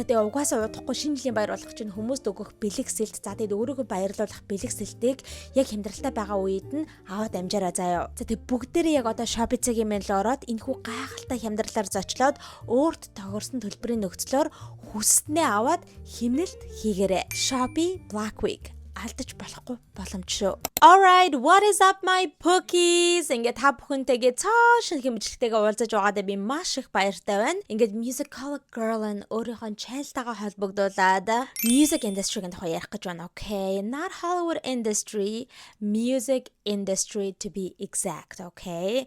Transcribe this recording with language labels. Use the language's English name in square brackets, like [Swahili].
[Mongolian] За тэгээ угаасаа удахгүй шинэ жилийн баяр болох чинь хүмүүст өгөх бэлэг сэлт. За тэгээ өөрийгөө баярлуулах бэлэг сэлтийг яг хямдралтай байгаа үед нь аваад амжаараа заяа. За тэгээ бүгдээрээ яг одоо Shopee-ийн мэнлээ ороод энэхүү гайхалтай хямдралаар зочлоод өөрт тохирсон төлбөрийн нөхцлөөр хүснээ аваад хэмнэлт хийгээрэй. Shopee Black Week алдаж болохгүй боломж шүү. [English] Alright, what is up my pookies? [Mongolian] Ингээд та бүхэнтэйгээ цоо шинэ хэмжлэгтэйгээ уулзаж байгаадаа би маш их баяртай байна. Ингээд [English] musical girl and [Mongolian] өөрийнхөө channel-тайгаа холбогдуулаад music industry-гийн тухай ярих гэж байна. [English] Okay, not Hollywood industry, music industry to be exact. Okay.